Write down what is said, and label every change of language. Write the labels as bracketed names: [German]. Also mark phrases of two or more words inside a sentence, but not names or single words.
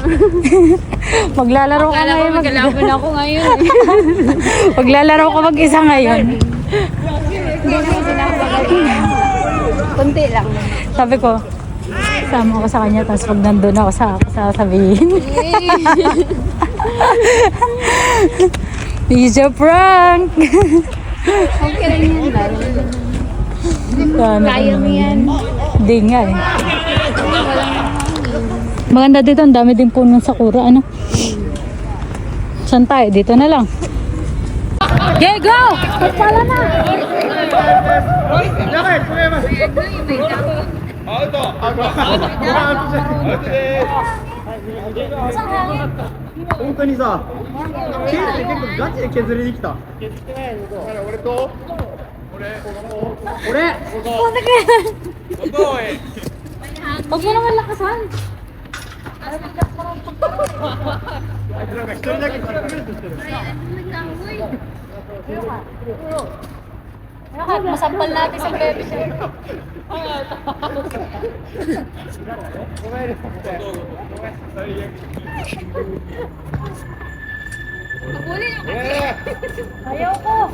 [Filipino] Maglalaro ka Akala ko ngayon. magkalaban ako ngayon eh. Maglalaro ka mag-isa ngayon. Hindi naman sinabagay. Kunti lang. Sabi ko, sama ko sa kanya, tapos pag nandun ako sasabihin. [English] It's a prank! [Filipino] Okay lang yan, lalo. Kaya mo yan. Hindi nga eh. Maganda dito, ang dami din puno ng sakura, ano? Saan tayo? Dito na lang. [English] Okay, go! [Filipino] Pagpala na! [Japanese] 本当にさ、ケースで結構ガチで削りに来た。俺と俺 [Filipino] Huwag mo naman lakasan. [Japanese] なんか一人だけカップルとしてる。 [Filipino] Masampal natin sa bebe siya. Ayaw ko.